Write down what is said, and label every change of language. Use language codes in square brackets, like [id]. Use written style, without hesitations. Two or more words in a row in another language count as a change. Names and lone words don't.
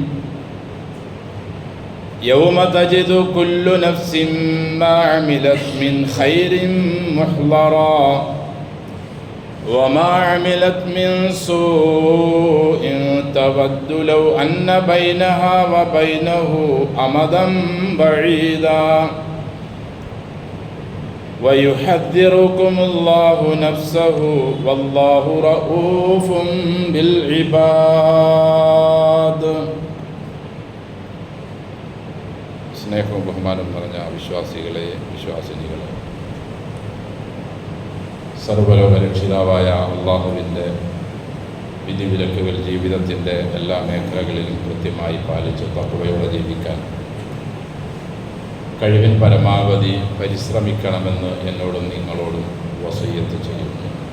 [ar] يوم تجد كل نفس ما عملت من خير محضرا وما عملت من سوء تود لو أن بينها وبينه أمدا بعيدا ويحذركم الله نفسه والله رؤوف بالعباد. [ml] സ്നേഹവും ബഹുമാനവും നിറഞ്ഞ വിശ്വാസികളെ, വിശ്വാസിനികളെ, സർവ്വലോക രക്ഷിതാവായ അള്ളാഹുവിൻ്റെ വിധിവിലക്കുകൾ ജീവിതത്തിൻ്റെ എല്ലാ മേഖലകളിലും കൃത്യമായി പാലിച്ച് തഖ്വയോടെ ജീവിക്കാൻ കഴിവിൻ പരമാവധി പരിശ്രമിക്കണമെന്ന് എന്നോടും നിങ്ങളോടും വസിയ്യത്ത് ചെയ്യുന്നു.